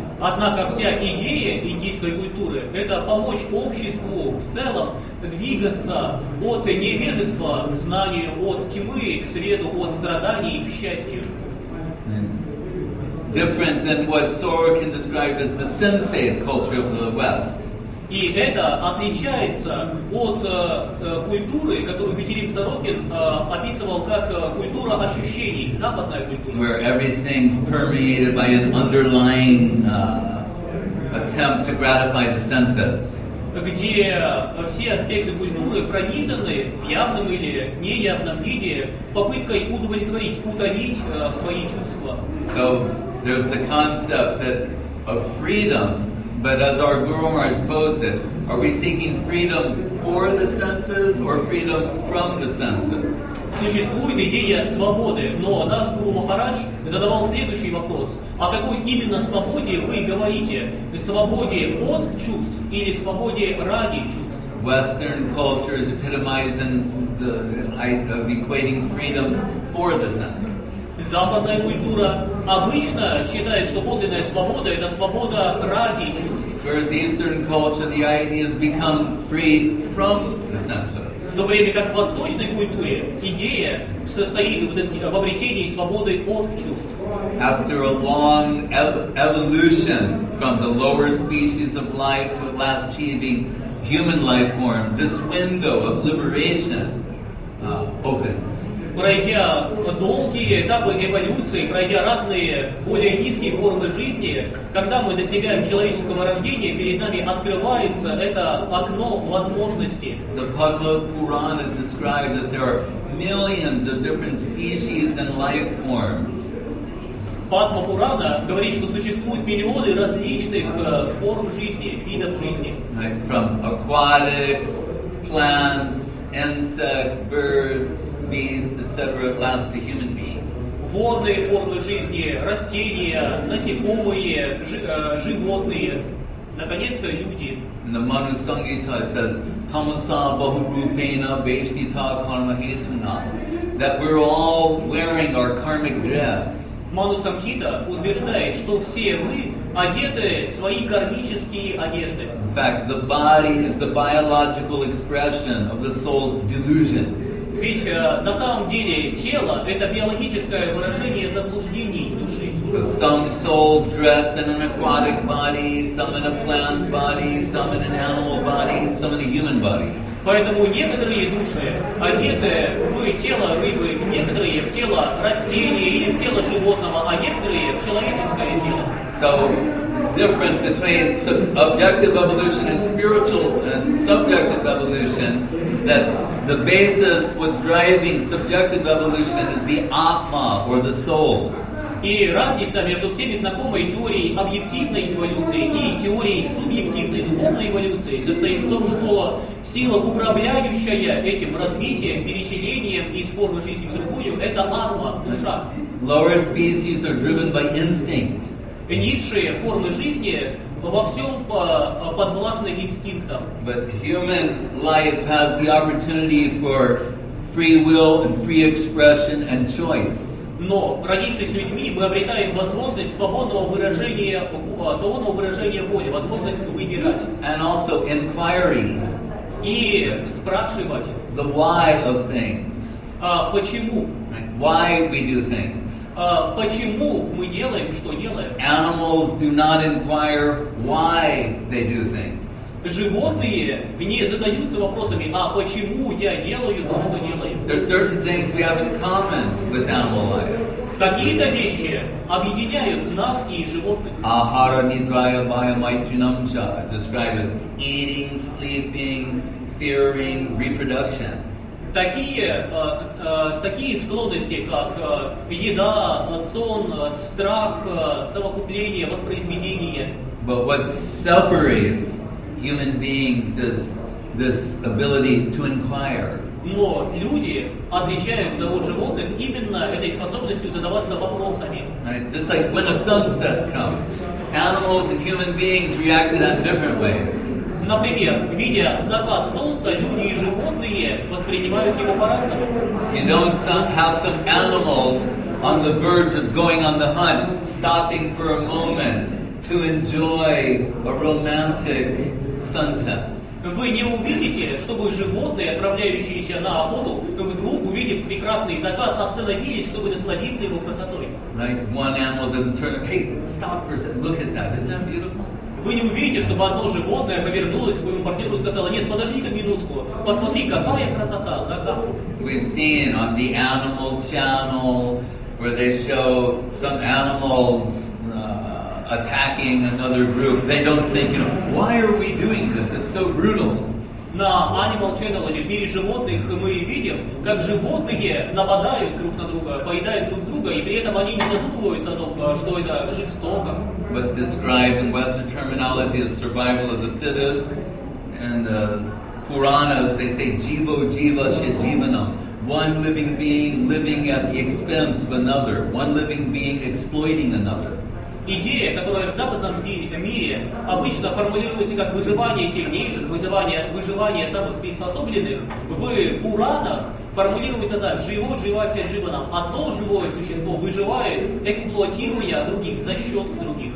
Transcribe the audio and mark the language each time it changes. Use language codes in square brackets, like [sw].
[ru] Однако вся идея индийской культуры – это помочь обществу в целом двигаться от невежества к знанию, от тьмы к свету, от страданий к счастью. [en] Different than what Sorokin described as the sensate culture of the West. [ru] И это отличается от культуры, которую Петерим Сорокин описывал как культура ощущений, западная культура. [en] Where everything's permeated by an underlying attempt to gratify the senses. [ru] Где все аспекты культуры пронизаны в явном или неявном виде попыткой удовлетворить, утолить свои чувства. [en] So there's the concept of freedom. But as our Guru Maharaj posed it, are we seeking freedom for the senses or freedom from the senses? [ru] Существует идея свободы, но наш Гуру Махарадж задавал следующий вопрос. О какой именно свободе вы говорите? Свободе от чувств или свободе ради чувств? [en] Western culture is epitomizing the idea of equating freedom for the senses. [ru] Западная культура обычно считает, что подлинная свобода – это свобода ради чувств. [en] Whereas the Eastern culture, the idea has become free from the senses. [ru] В то время как в восточной культуре идея состоит в обретении свободы от чувств. [en] After a long evolution from the lower species of life to at last achieving human life form, this window of liberation opens. [ru] Пройдя долгие этапы эволюции, пройдя разные более низкие формы жизни, когда мы достигаем человеческого рождения, перед нами открывается это окно возможностей. [en] The Padma Purana describes that there are millions of different species and life forms. [ru] Падма Пурана говорит, что существуют миллионы различных форм жизни, видов жизни. [en] Right? From aquatics, plants, insects, birds, beasts, etc., at last to human beings. [ru] Водные формы жизни, растения, насекомые, животные, наконец, люди. [en] In the Manu Samhita it says, [sa] Tamasa Bahurupena Veshtita Karma Hetuna, [en] that we're all wearing our karmic dress. [ru] Ману Самхита утверждает, что все мы одеты в свои кармические одежды. [en] In fact, the body is the biological expression of the soul's delusion. [ru] Ведь на самом деле тело – это биологическое выражение заблуждений души. [en] So some souls dressed in an aquatic body, some in a plant body, some in an animal body, some in a human body. [ru] Поэтому некоторые души одеты в тело рыбы, некоторые в тело растения или в тело животного, а некоторые в человеческое тело. [en] So, difference between objective evolution and spiritual and subjective evolution, that the basis, what's driving subjective evolution is the Atma, or the soul. [ru] И разница между всеми знакомой теорией объективной эволюции и теорией субъективной духовной эволюции состоит в том, что сила, управляющая этим развитием, переселением из формы жизни в другую, это атма, душа. [en] Lower species are driven by instinct. [ru] Низшие формы жизни во всем подвластны инстинктам. [en] But human life has the opportunity for free will and free expression and choice. [ru] Но, родившись людьми, мы обретаем возможность свободного выражения воли, возможность выбирать. [en] And also inquiry. [ru] И спрашивать. [en] The why of things. [ru] Почему? [en] Right? Why we do things. [ru] Почему мы делаем, что делаем? [en] Animals do not inquire why they do things. [ru] Животные не задаются вопросами, а почему я делаю то, что делаю? [en] There are certain things we have in common with animal life. [ru] Какие-то вещи объединяют нас и животных. [sa] Ahara nidraya bhaya maitrinamcha [en] is described as eating, sleeping, fearing, reproduction. [ru] Такие склонности, как еда, сон, страх, совокупление, воспроизведение. [en] But what separates human beings is this ability to inquire. [ru] Но люди отличаются от животных именно этой способностью задаваться вопросами. [en] Right? Just like when a sunset comes, animals and human beings react to that in different ways. [ru] Например, видя закат солнца, люди и животные воспринимают его по-разному. [en] You don't have some animals on the verge of going on the hunt, stopping for a moment to enjoy a romantic sunset. [ru] Вы не увидите, чтобы животные, отправляющиеся на охоту, вдруг, увидев прекрасный закат, остановились, чтобы насладиться его красотой. [en] Right? One animal doesn't turn, hey, stop for a second, look at that, isn't that beautiful? [ru] Вы не увидите, чтобы одно животное повернулось к своему партнеру и сказало: нет, подожди-ка минутку, посмотри, какая красота, закат. [en] We've seen on the Animal Channel where they show some animals attacking another group. They don't think, why are we doing this? It's so brutal. [ru] На Animal Channel или в мире животных мы видим, как животные нападают друг на друга, поедают друг друга, и при этом они не задумываются о том, что это жестоко. [en] What's described in Western terminology as survival of the fittest, and Puranas, they say [sa] jivo jiva shajivanam. [en] One living being living at the expense of another. One living being exploiting another. [ru] Идея, которая в западном мире обычно формулируется как выживание сильнейших, выживание самых приспособленных, в Пуранах формулируется так: [sa] живот живася живаном. [ru] Одно живое существо выживает, эксплуатируя других за счет других.